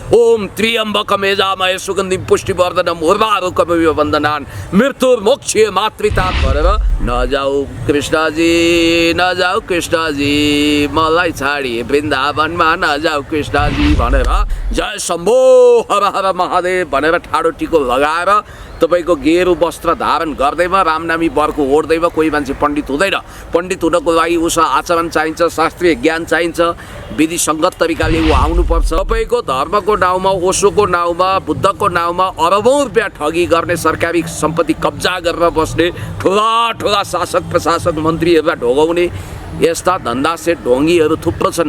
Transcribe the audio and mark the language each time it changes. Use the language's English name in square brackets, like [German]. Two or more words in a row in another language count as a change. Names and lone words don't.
[Sanskrit] ओम त्र्यम्बकम यजामहे सुगन्धिं पुष्टिवर्धनम् उर्वारुकमिव बन्धनान् मृत्युर्मोक्षे मातृतात् [Nepali] भनेर नजाऊ कृष्णजी नजाऊ कृष्णजी मलाई छाडी वृन्दावनमा नजाऊ कृष्णजी भनेर [Sanskrit] जय शम्भो हर हर महादेव [Nepali] भनेर ठाडो टिको लगाएर तपाईको गेरु वस्त्र धारण गर्दैमा रामनामी बरको ओढ्दैमा कोही मान्छे पण्डित हुँदैन। पण्डित हुनको लागि उसमा आचरण चाहिन्छ, शास्त्रीय ज्ञान चाहिन्छ, विधि सङ्गत तरिकाले ऊ आउनुपर्छ। तपाईको धर्मको नाउँमा, ओशोको नाउँमा, बुद्धको नाउँमा अरबौं रुपियाँ ठगी गर्ने, सरकारी सम्पत्ति कब्जा गरेर बस्ने ठुला ठुला शासक प्रशासक मन्त्रीहरूलाई ढोगाउने यस्ता धन्दा सेट ढोङ्गीहरू थुप्रो छन्।